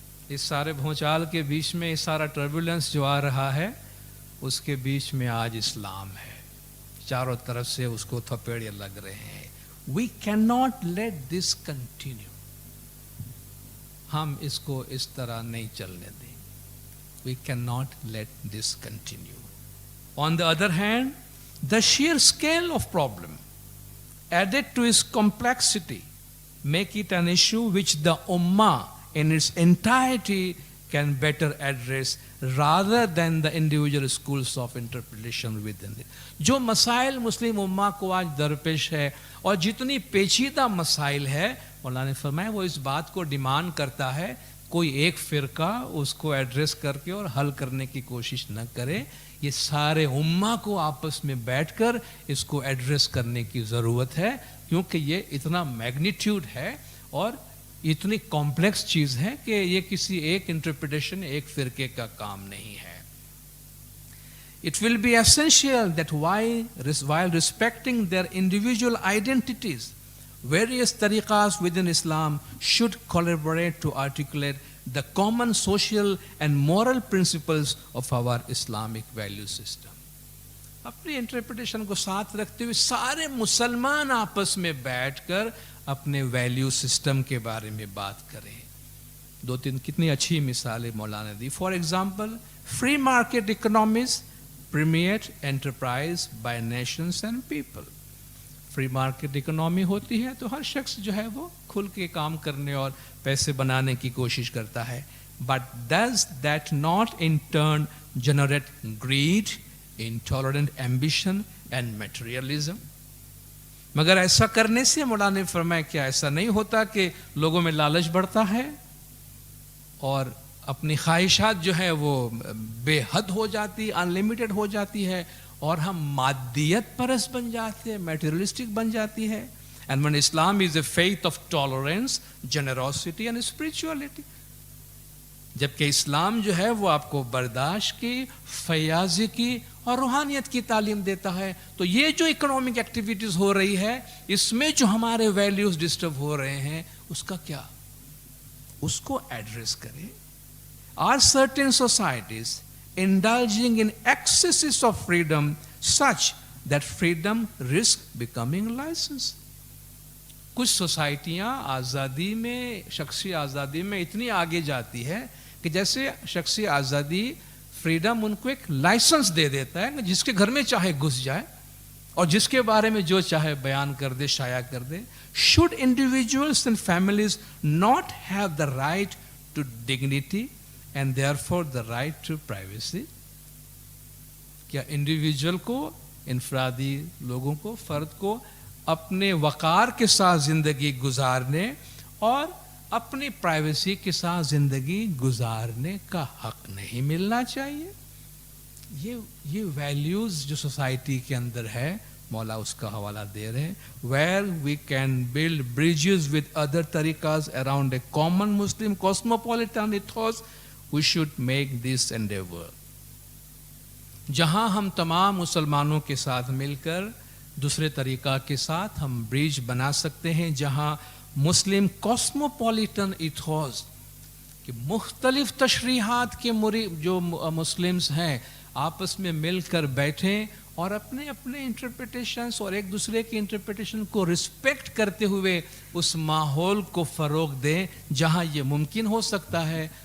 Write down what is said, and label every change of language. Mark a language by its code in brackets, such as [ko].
[hi] इस सारे भूचाल के बीच में, इस सारा टर्बुलेंस जो आ रहा है उसके बीच में आज इस्लाम है. चारों तरफ से उसको थपेड़े लग रहे हैं. [en] We can not let this continue. [hi] हम इसको इस तरह नहीं चलने दें. [en] We cannot let this continue. On the other hand, the sheer scale of problem added to its complexity make it an issue which the Ummah in its entirety can better address rather than the individual schools of interpretation within it. [hi] जो मसाइल मुस्लिम उम्मा को आज दरपेश है और जितनी पेचीदा मसाइल है, मौलाना ने फरमाया वो इस बात को डिमांड करता है कोई एक फ़िरका उसको एड्रेस करके और हल करने की कोशिश न करे. ये सारे उम्मा को आपस में बैठकर इसको एड्रेस करने की ज़रूरत है, क्योंकि ये इतना मैग्नीट्यूड है और इतनी कॉम्प्लेक्स चीज़ है कि ये किसी एक इंटरप्रिटेशन, एक फ़िरके का काम नहीं है. [en] It will be essential that while respecting their individual identities, various tariqas within Islam should collaborate to articulate the common social and moral principles of our Islamic value system. [hi] अपनी इंटरप्रिटेशन को साथ रखते हुए सारे मुसलमान आपस में बैठकर अपने वैल्यू सिस्टम के बारे में बात करें. दो तीन कितनी अच्छी मिसालें मौलाना दी. [en] For example, free market economies permeate enterprise by nations and people. [hi] Free market economy होती है तो हर शख्स जो है वो खुल के काम करने और पैसे बनाने की कोशिश करता है. [en] But does that not in turn generate greed, intolerant ambition and materialism? [hi] मगर ऐसा करने से मौलाना ने फरमाया क्या ऐसा नहीं होता कि लोगों में लालच बढ़ता है और अपनी ख्वाहिशात जो है वो बेहद हो जाती, अनलिमिटेड हो जाती है और हम मादियत परस्त बन जाते हैं, मटेरियलिस्टिक बन जाती है. [en] and when Islam is a faith of tolerance, generosity and spirituality, [hi] जबकि इस्लाम जो है वो आपको बर्दाश्त की, फयाजी की और रूहानियत की तालीम देता है. तो ये जो इकोनॉमिक एक्टिविटीज हो रही है इसमें जो हमारे वैल्यूज डिस्टर्ब हो रहे हैं उसका क्या, उसको एड्रेस करें. [en] Are certain societies indulging in excesses of freedom such that freedom risks becoming license? [hi] कुछ सोसाइटियाँ आज़ादी में, शख्सी आज़ादी में इतनी आगे जाती है कि जैसे शख्सी आज़ादी, फ्रीडम उनको एक लाइसेंस दे देता है, जिसके घर में चाहे घुस जाए और जिसके बारे में जो चाहे बयान कर दे, शाया कर दे. [en] Should individuals and families not have the right to dignity and therefore the right to privacy? [hi] क्या इंडिविजुअल को, इनफरादी लोगों को, फर्द को अपने वक़ार के साथ ज़िंदगी गुजारने और अपनी प्राइवेसी के साथ ज़िंदगी गुजारने का हक नहीं मिलना चाहिए? ये वैल्यूज़ जो सोसाइटी के अंदर है मौला उसका हवाला दे रहे हैं. [en] Where we can build bridges with other tariqas around a common Muslim cosmopolitan ethos, we should make this endeavor. [hi] जहाँ हम तमाम मुसलमानों के साथ मिलकर दूसरे तरीक़ा के साथ हम ब्रिज बना सकते हैं, जहाँ मुस्लिम कॉस्मोपॉलिटन इथोस कि मुख्तलिफ तशरीहात के जो मुस्लिम्स हैं आपस में मिलकर बैठें और अपने अपने इंटरप्रिटेशंस और एक दूसरे की इंटरप्रिटेशन को रिस्पेक्ट करते हुए उस माहौल को फ़रोग दें जहाँ ये मुमकिन हो सकता है.